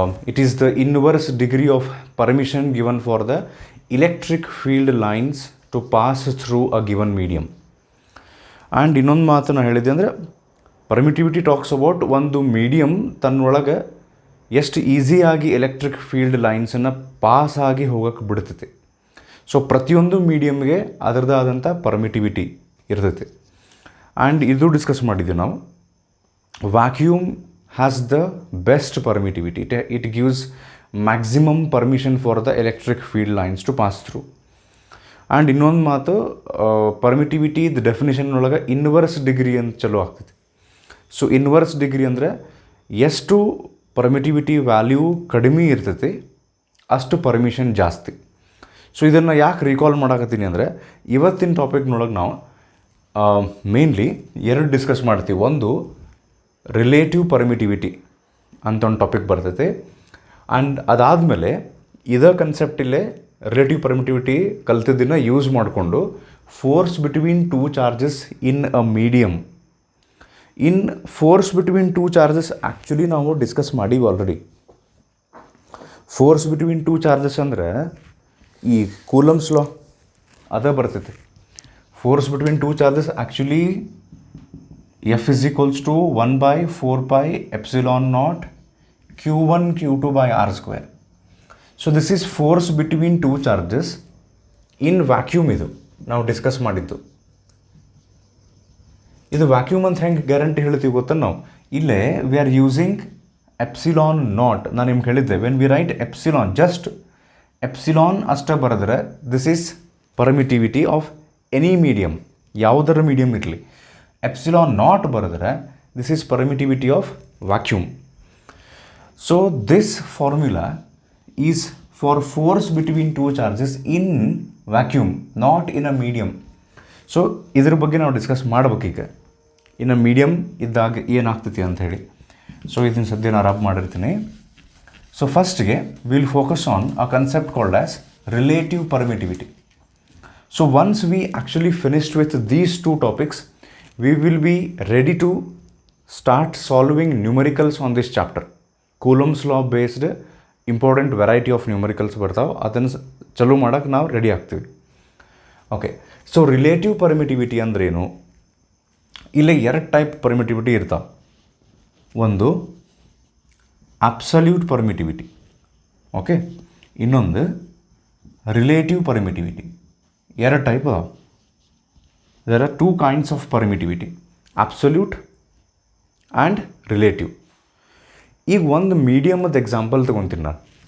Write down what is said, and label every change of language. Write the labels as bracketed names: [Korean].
[English] It is the inverse degree of permission given for the electric field lines to pass through a given medium. [Kannada] And ಇನ್ನೊಂದು ಮಾತು ನಾನು ಹೇಳಿದ್ದೆ ಅಂದರೆ [English] permittivity talks about [Kannada] ಒಂದು medium ತನ್ನೊಳಗೆ ಎಷ್ಟು ಈಸಿಯಾಗಿ ಎಲೆಕ್ಟ್ರಿಕ್ ಫೀಲ್ಡ್ ಲೈನ್ಸನ್ನು ಪಾಸ್ ಆಗಿ ಹೋಗೋಕ್ಕೆ ಬಿಡ್ತೈತಿ. ಸೊ ಪ್ರತಿಯೊಂದು ಮೀಡಿಯಮ್ಗೆ ಅದರದ್ದು ಆದಂಥ ಪರ್ಮಿಟಿವಿಟಿ ಇರ್ತೈತಿ. ಆ್ಯಂಡ್ ಇದು ಡಿಸ್ಕಸ್ ಮಾಡಿದ್ದೀವಿ ನಾವು. [English] Vacuum has the best permittivity. It gives maximum permission for the electric field lines to pass through. [Kannada] And ಇನ್ನೊಂದು ಮಾತು, ಪರ್ಮಿಟಿವಿಟಿ ದ ಡೆಫಿನೇಷನ್ ಒಳಗೆ ಇನ್ವರ್ಸ್ ಡಿಗ್ರಿ ಅಂತ ಚಲೋ ಆಗ್ತೈತಿ. ಸೊ ಇನ್ವರ್ಸ್ ಡಿಗ್ರಿ ಅಂದರೆ ಎಷ್ಟು ಪರ್ಮಿಟಿವಿಟಿ ವ್ಯಾಲ್ಯೂ ಕಡಿಮೆ ಇರ್ತೈತಿ ಅಷ್ಟು ಪರ್ಮಿಷನ್ ಜಾಸ್ತಿ. ಸೊ ಇದನ್ನು ಯಾಕೆ ರೀಕಾಲ್ ಮಾಡಾಕತ್ತೀನಿ ಅಂದರೆ ಇವತ್ತಿನ ಟಾಪಿಕ್ನೊಳಗೆ ನಾವು ಮೇನ್ಲಿ ಎರಡು ಡಿಸ್ಕಸ್ ಮಾಡ್ತೀವಿ. ಒಂದು ರಿಲೇಟಿವ್ ಪರ್ಮಿಟಿವಿಟಿ ಅಂತ ಒಂದು ಟಾಪಿಕ್ ಬರ್ತೈತೆ. ಆ್ಯಂಡ್ ಅದಾದಮೇಲೆ ಇದೇ ಕನ್ಸೆಪ್ಟಿಲ್ಲೇ ರಿಲೇಟಿವ್ ಪರ್ಮಿಟಿವಿಟಿ ಕಲ್ತಿದ್ದನ್ನು ಯೂಸ್ ಮಾಡಿಕೊಂಡು [English] Force between two charges in a medium. [Kannada] ಇನ್ force between two charges actually ನಾವು ಡಿಸ್ಕಸ್ ಮಾಡೀವಿ already. Force between two charges ಅಂದರೆ ಈ ಕೂಲಮ್ಸ್ ಲಾ ಅದೇ ಬರ್ತೈತೆ. [English] Force between two charges actually F is equals to 1 by 4 pi epsilon naught Q1 Q2 by R square. So this is force between two charges in vacuum. [Kannada] ಇದು ನಾವು discuss ಮಾಡಿದ್ದು. ಇದು vacuum ಅಂತ ಹೆಂಗೆ ಗ್ಯಾರಂಟಿ ಹೇಳ್ತೀವಿ ಗೊತ್ತಾ ನಾವು? ಇಲ್ಲೇ [English] We are using epsilon naught. [Kannada] ನಾನು ನಿಮ್ಗೆ ಹೇಳಿದ್ದೆ, [English] when we write epsilon, just epsilon ಅಷ್ಟೇ ಬರೆದ್ರೆ this is permittivity of any medium, [Kannada] ಯಾವುದರ ಮೀಡಿಯಮ್ ಇರಲಿ. [English] Epsilon naught ಬರೆದ್ರೆ this is permittivity of vacuum. So this formula is for force between two charges in vacuum, not in a medium. [Kannada] So ಇದ್ರ ಬಗ್ಗೆ ನಾವು discuss ಮಾಡ್ಬೇಕೀಗ, ಇನ್ನು medium ಇದ್ದಾಗ ಏನಾಗ್ತೈತಿ ಅಂತ ಹೇಳಿ. ಸೊ ಇದನ್ನು ಸದ್ಯ ನಾನು ರಬ್ ಮಾಡಿರ್ತೀನಿ. [English] So ಫಸ್ಟ್ಗೆ will focus on a concept called as relative permittivity. So once we actually finished with these two topics, we will be ready to start solving numericals on this chapter. Coulomb's law based important variety of numericals [Kannada] ಬರ್ತಾವೆ, ಅದನ್ನು ಚಲೋ ಮಾಡೋಕ್ಕೆ ನಾವು ready ಆಗ್ತೀವಿ. Okay, so relative permittivity ಅಂದ್ರೇನು? ಇಲ್ಲಿ ಎರಡು type permittivity ಇರ್ತಾವೆ. ಒಂದು ಅಬ್ಸಲ್ಯೂಟ್ ಪರ್ಮಿಟಿವಿಟಿ, ಓಕೆ, ಇನ್ನೊಂದು ರಿಲೇಟಿವ್ ಪರ್ಮಿಟಿವಿಟಿ. ಎರಡು ಟೈಪ್ ಅದಾವೆ. [English] There are two kinds of permittivity, absolute and relative. [Kannada] ಈಗ ಒಂದು ಮೀಡಿಯಮದ ಎಕ್ಸಾಂಪಲ್ ತೊಗೊತೀನಿ ನಾನು.